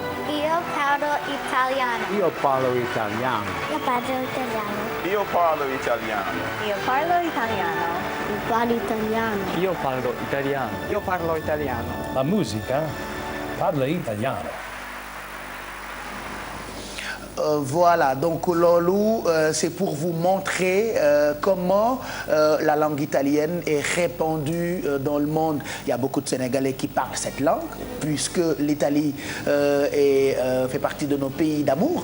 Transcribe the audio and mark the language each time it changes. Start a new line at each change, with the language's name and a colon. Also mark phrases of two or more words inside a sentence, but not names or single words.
Italian: Io parlo italiano. Io parlo italiano. Io parlo italiano. Io parlo italiano. Io parlo italiano. Io parlo italiano. Io parlo italiano. Io parlo italiano. La musica parla italiano.
French: Voilà, donc Lolo, c'est pour vous montrer comment la langue italienne est répandue dans le monde. Il y a beaucoup de Sénégalais qui parlent cette langue, puisque l'Italie fait partie de nos pays d'amour.